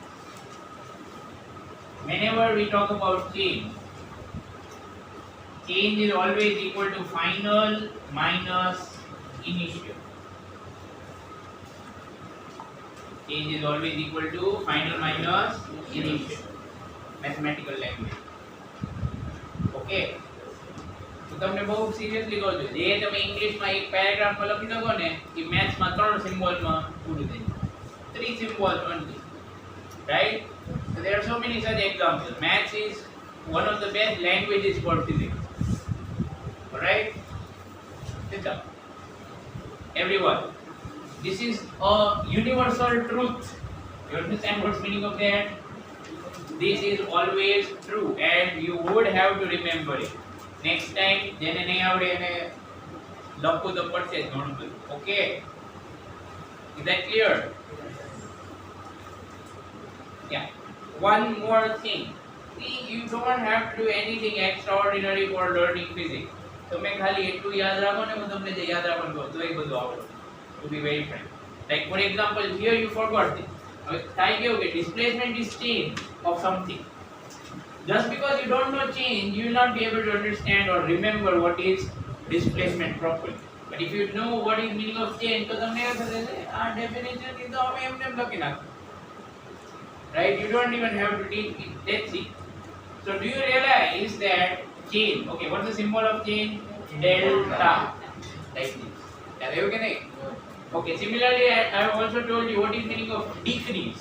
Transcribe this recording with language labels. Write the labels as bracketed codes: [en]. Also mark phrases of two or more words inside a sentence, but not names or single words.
[en] Whenever we talk about change, change is always equal to final minus initial. Change is always equal to final minus initial. Mathematical language. Okay. [gu] તો તમને બહુ સિરિયસલી કહું છું, જે તમે ઇંગ્લિશમાં એક પેરેગ્રાફમાં લખી શકો ને એ મેથ્સમાં 3 સિમ્બોલમાં પૂરું થઈ જાય. [en] 3 symbols only. Right? So there are so many such examples. Maths is one of the best languages for physics. Alright? Sit up. Everyone. This is a universal truth. You understand what's meaning of that? This is always true and you would have to remember it. Next time, [gu] જેને નહીં આવડે એને લખવું તો પડશે જ ઘણું બધું. [en] Okay? Is that clear? Yeah. One more thing. See, you don't have to do anything extraordinary for learning physics. [gu] તમે ખાલી એટલું યાદ રાખો ને હું તમને જે યાદ રાખવાનું કહું તો એ બધું આવડે. [en] To be very frank. Like for example, here you forgot this. [gu] હવે થાય કેવું કે [en] displacement is change of something. Just because you don't know change, you will not be able to understand or remember what is displacement properly. But if you know what is meaning of change, તો તમને એવું થશે આ definition is તો અમે એમને એમ લખી નાખો. Right? You don't even have to teach it. Let's see. So do you realize that change, okay, what's the symbol of change? Delta. Like this. Are you okay? Okay, similarly, I have also told you what is meaning of decrease.